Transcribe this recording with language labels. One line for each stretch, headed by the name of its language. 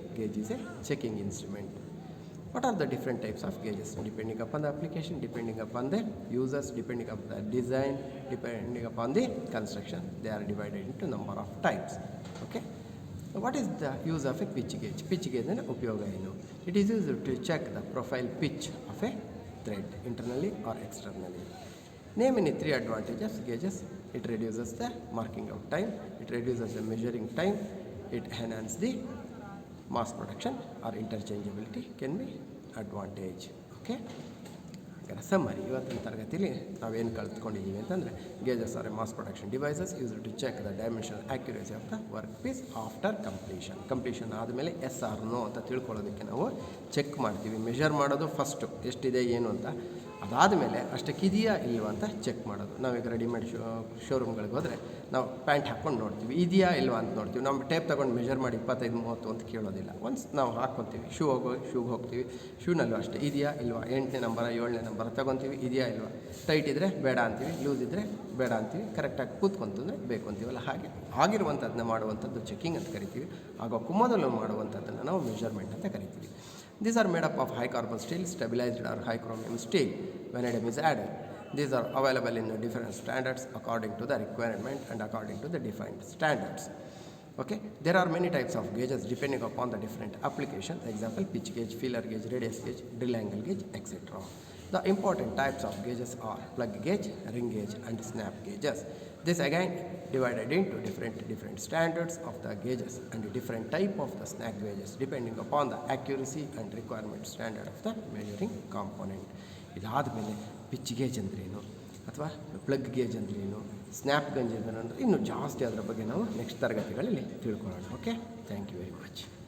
English: Gauge is a checking instrument. What are the different types of gauges depending upon the application, depending upon the users, depending upon the design, depending upon the construction. They are divided into number of types. Okay, what is the use of a pitch gauge?
Kannada: Pitch ಗೇಜ್ನ ಉಪಯೋಗ ಏನು?
English: It is use to check the profile pitch of a thread internally or externally. Name any 3 advantages gauges. It reduces the marking out time, it reduces the measuring time, it enhances the mass production or interchangeability can be advantage. Okay,
Kannada: ಹಾಗಾದ್ರೆ summary ಇವತ್ತಿನ ತರಗತಿಯಲ್ಲಿ ನಾವೇನು ಕಲ್ತ್ಕೊಂಡಿದ್ದೀವಿ ಅಂತಂದರೆ
English: gauges are a mass production devices used to check the dimensional accuracy of the work piece after completion
Kannada: ಆದಮೇಲೆ S R no ಅಂತ ತಿಳ್ಕೊಳ್ಳೋದಕ್ಕೆ ನಾವು check ಮಾಡ್ತೀವಿ. ಮೆಷರ್ ಮಾಡೋದು ಫಸ್ಟು ಎಷ್ಟಿದೆ ಏನು ಅಂತ, ಅದಾದಮೇಲೆ ಅಷ್ಟಕ್ಕಿದೆಯಾ ಇಲ್ವಾ ಅಂತ ಚೆಕ್ ಮಾಡೋದು. ನಾವೀಗ ರೆಡಿಮೇಡ್ ಶೋರೂಮ್ಗಳಿಗೆ ಹೋದರೆ ನಾವು ಪ್ಯಾಂಟ್ ಹಾಕ್ಕೊಂಡು ನೋಡ್ತೀವಿ, ಇದೆಯಾ ಇಲ್ವಾ ಅಂತ ನೋಡ್ತೀವಿ. ನಾವು ಟೇಪ್ ತೊಗೊಂಡು ಮೆಷರ್ ಮಾಡಿ 25-30 ಅಂತ ಕೇಳೋದಿಲ್ಲ. ಒನ್ಸ್ ನಾವು ಹಾಕ್ಕೊತೀವಿ, ಶೂಗೆ ಹೋಗ್ತೀವಿ, ಶೂನಲ್ಲೂ ಅಷ್ಟೇ ಇದೆಯಾ ಇಲ್ವಾ, 8ನೇ ನಂಬರ 7ನೇ ನಂಬರ ತೊಗೊತೀವಿ, ಇದೆಯಾ ಇಲ್ವಾ, ಟೈಟ್ ಇದ್ದರೆ ಬೇಡ ಅಂತೀವಿ, ಲೂಸ್ ಇದ್ದರೆ ಬೇಡ ಅಂತೀವಿ, ಕರೆಕ್ಟಾಗಿ ಕೂತ್ಕೊಂತಂದರೆ ಬೇಕು ಅಂತೀವಲ್ಲ. ಹಾಗೆ ಆಗಿರುವಂಥದ್ದನ್ನ ಮಾಡುವಂಥದ್ದು ಚೆಕಿಂಗ್ ಅಂತ ಕರಿತೀವಿ. ಆಗೋಕ್ಕೂ ಮೊದಲು ಮಾಡುವಂಥದ್ದನ್ನು ನಾವು ಮೆಷರ್ಮೆಂಟ್ ಅಂತ ಕರಿತೀವಿ.
English: These are made up of high carbon steel, stabilized or high chromium steel. Vanadium is added. These are available in different standards according to the requirement and according to the defined standards. Okay, there are many types of gauges depending upon the different application. Example, pitch gauge, feeler gauge, radius gauge, drill angle gauge, etc. The important types of gauges are plug gauge, ring gauge and snap gauges. This again divided into different standards of the gauges and different type of the snap gauges depending upon the accuracy and requirement standard of the measuring component.
Kannada: ಇದಾದ ಮೇಲೆ pitch gauge ಅಂದ್ರೇನು ಅಥವಾ plug gauge ಅಂದ್ರೇನು, snap gauge ಅಂದರೆ ಇನ್ನೂ ಜಾಸ್ತಿ ಅದರ ಬಗ್ಗೆ ನಾವು ನೆಕ್ಸ್ಟ್ ತರಗತಿಗಳಲ್ಲಿ ತಿಳ್ಕೊಳ್ಳೋಣ. Okay,
English: Thank you very much.